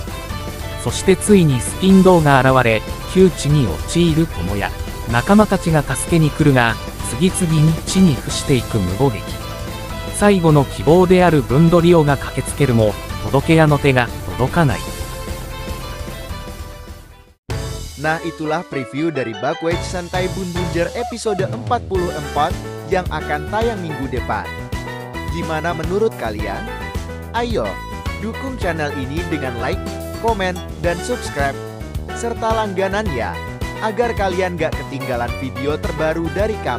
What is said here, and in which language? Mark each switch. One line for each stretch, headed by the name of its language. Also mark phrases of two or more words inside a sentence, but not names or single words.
Japanese: そしてついにスピンドーが現れ、窮地に陥る友也。仲間たちが助けに来るが、次々に地に伏していく無謀劇。最後の希望であるブンドリオが駆けつけるも、届け屋の手が届かない。
Indonesian: Nah, itulah preview dari Bakwech Santai Bun Bunjer episode 44 yang akan tayang minggu depan. Gimana menurut kalian? Ayo, dukung channel ini dengan like, komen, dan subscribe, serta langganan ya, agar kalian gak ketinggalan video terbaru dari kami.